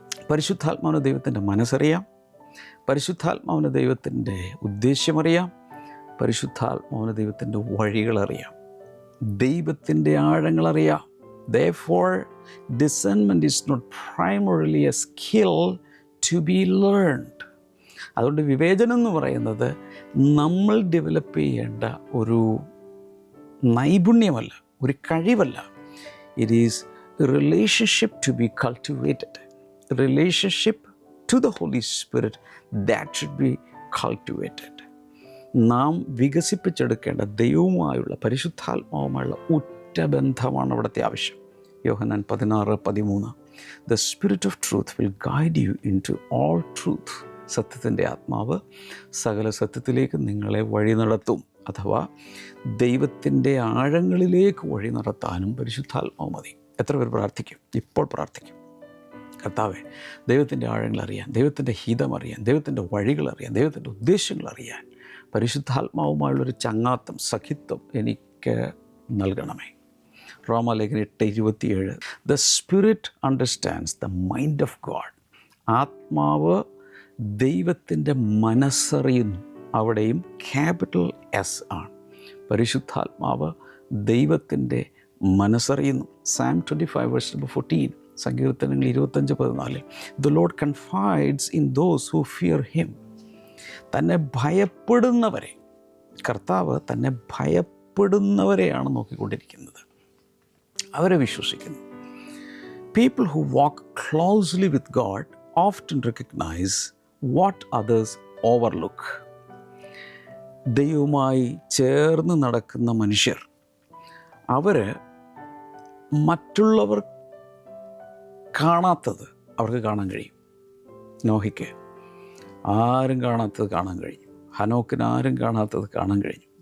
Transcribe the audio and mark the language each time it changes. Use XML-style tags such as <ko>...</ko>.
<ml>പരിശുദ്ധാത്മാവിന് ദൈവത്തിൻ്റെ മനസ്സറിയാം, പരിശുദ്ധാത്മാവിന് ദൈവത്തിൻ്റെ ഉദ്ദേശ്യമറിയാം, പരിശുദ്ധാത്മാവിന് ദൈവത്തിൻ്റെ വഴികളറിയാം, ദൈവത്തിൻ്റെ ആഴങ്ങളറിയാം.</ml> <en>Therefore, discernment is not primarily a skill to be learned.</en> <ml>അതുകൊണ്ട് വിവേചനം എന്ന് പറയുന്നത് നമ്മൾ ഡെവലപ്പ് ചെയ്യേണ്ട ഒരു നൈപുണ്യമല്ല, ഒരു കഴിവല്ല.</ml> <en>It is a relationship to be cultivated. Relationship to the Holy Spirit that should be cultivated.</en> <ml>നാം വികസിപ്പിച്ചെടുക്കേണ്ട ദൈവവുമായുള്ള, പരിശുദ്ധാത്മാവുമായുള്ള ഉറ്റബന്ധമാണ് അവിടുത്തെ ആവശ്യം. യോഹന്നാൻ 16:13.</ml> <en>The Spirit of truth will guide you into all truth.</en> <ml>സത്യത്തിൻ്റെ ആത്മാവ് സകല സത്യത്തിലേക്ക് നിങ്ങളെ വഴി നടത്തും. അഥവാ ദൈവത്തിൻ്റെ ആഴങ്ങളിലേക്ക് വഴി നടത്താനും പരിശുദ്ധാത്മാവ് മതി. എത്ര പേർ പ്രാർത്ഥിക്കും? ഇപ്പോൾ പ്രാർത്ഥിക്കും, കർത്താവേ, ദൈവത്തിൻ്റെ ആഴങ്ങളറിയാൻ, ദൈവത്തിൻ്റെ ഹിതമറിയാൻ, ദൈവത്തിൻ്റെ വഴികളറിയാൻ, ദൈവത്തിൻ്റെ ഉദ്ദേശങ്ങളറിയാൻ പരിശുദ്ധാത്മാവുമായുള്ളൊരു ചങ്ങാത്തം, സഖിത്വം എനിക്ക് നൽകണമേ.</ml> <en>റോമാലേഖനം 8:27. The Spirit understands the mind of God.</en> <ml>ആത്മാവ് ദൈവത്തിൻ്റെ മനസ്സറിയുന്നു. അവിടെയും ക്യാപിറ്റൽ S ആണ്. പരിശുദ്ധാത്മാവ് ദൈവത്തിൻ്റെ മനസ്സറിയുന്നു. Psalm 25:14. സങ്കീർത്തനങ്ങൾ 25:14.</ml> <en>The Lord confides in those who fear him.</en> <ml>തന്നെ ഭയപ്പെടുന്നവരെ, കർത്താവ് തന്നെ ഭയപ്പെടുന്നവരെയാണ് നോക്കിക്കൊണ്ടിരിക്കുന്നത്, അവരെ വിശ്വസിക്കുന്നു.</ml> <en>People who walk closely with God often recognize what others overlook.</en> <ml>ദൈവവുമായി ചേർന്ന് നടക്കുന്ന മനുഷ്യർ, അവർ മറ്റുള്ളവർ കാണാത്തത് അവർക്ക് കാണാൻ കഴിയും. നോഹയ്ക്ക് ആരും കാണാത്തത് കാണാൻ കഴിഞ്ഞു. ഹനോക്കിന് ആരും കാണാത്തത് കാണാൻ കഴിഞ്ഞു.</ml>